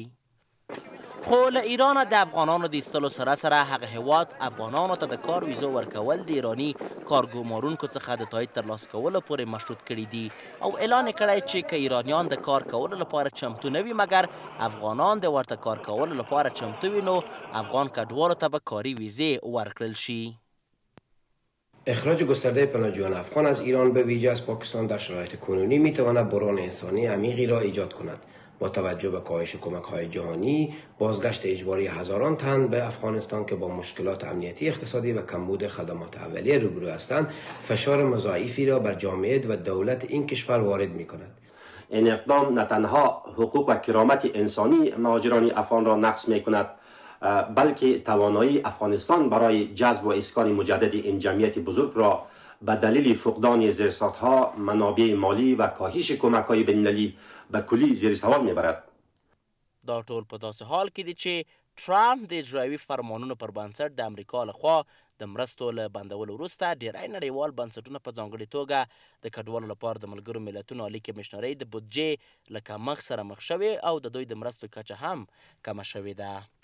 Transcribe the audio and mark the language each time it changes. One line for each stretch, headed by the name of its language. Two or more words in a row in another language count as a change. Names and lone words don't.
Pashto: خو له ایرانه د افغانانو د ایستلو سره سره هغه هیواد افغانانو ته د کار ویزو ورکول د ایراني کارګومارونکو څخه د تایید ترلاسه کولو پورې مشروط کړي دي او اعلان یې کړی چې که ایرانیان د کار کولو لپاره چمتو نه وي مګر افغانان د ورته کار کولو لپاره چمتو وي، نو افغان کډوالو ته به کاري ویزې ورکړل شي.
Persian: اخراج گسترده پناهجویان افغان از ایران به ویژه از پاکستان در شرایط کنونی میتواند بحران انسانی عمیقی را ایجاد کند. با توجه به کاهش کمک‌های جهانی، بازگشت اجباری هزاران تن به افغانستان که با مشکلات امنیتی، اقتصادی و کمبود خدمات اولیه روبرو هستند، فشار مضاعفی را بر جامعه و دولت این کشور وارد می‌کند. این اقدام نه تنها حقوق و کرامت انسانی مهاجران افغان را نقض می‌کند، بلکه توانایی افغانستان برای جذب و اسکان مجدد این جمعیت بزرگ را به دلیل فقدان زیرساخت‌ها، منابع مالی و کاهش کمک‌های بین‌المللی به کلی زیر سوال میبرد.
Pashto: دا ټول په داسې حال کې دي چې ټرامپ د اجرایوي فرمانونو پر بنسټ د امریکا لخوا د مرستو له بندولو وروسته ډیری نړیوال بنسټونه په ځانګړې توګه د کډوالو لپاره د ملګرو ملتونو عالی کمیشنرۍ د بودجې له کمښت سره مخ شوې او د دوی د مرستو کچه هم کمه شوې ده.